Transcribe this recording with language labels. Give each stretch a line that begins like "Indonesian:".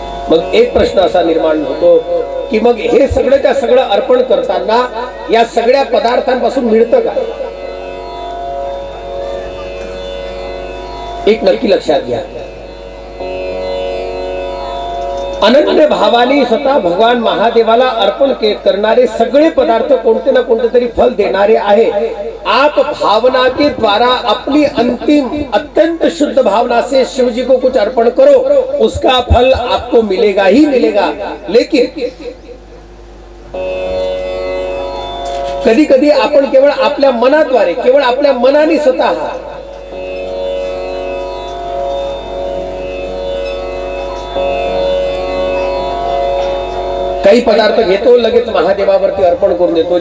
Marathi: मग एक प्रश्न असा निर्माण होतो की मग हे सगळंच्या सगळं अर्पण करताना या सगळ्या पदार्थांपासून मिळतं का? एक नक्की लक्षात घ्या, अनन्य भावाने स्वतः भगवान महादेवाला अर्पण करणारे सगळे पदार्थ कोणते ना कोणते तरी फल देणारे आहे.
Hindi: आप भावना के द्वारा अपनी अंतिम अत्यंत शुद्ध भावना से शिव जी को कुछ अर्पण करो, उसका फल आपको मिलेगा ही मिलेगा.
Marathi: लेकिन कधी कधी आपण केवळ आपल्या मनाद्वारे, केवळ आपल्या मनाने स्वतः काही पदार्थ घेतो, लगेच महादेवावरती अर्पण करून देतो.